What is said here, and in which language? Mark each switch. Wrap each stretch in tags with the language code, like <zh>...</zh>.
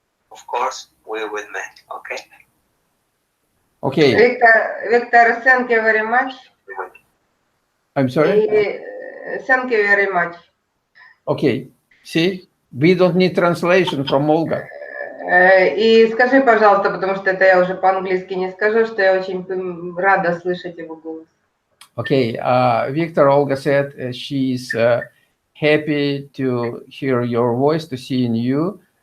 <en>Of course, we will make, okay? Okay. Victor, thank you very much. I'm sorry? Thank you very much. Okay. See, we don't need translation from Olga.</en> <ru>И скажи, пожалуйста, потому что это я уже по-английски не скажу, что я очень рада слышать его голос.</ru> <en>Okay, Victor, Olga said she's happy to hear your voice, to see in you.</en>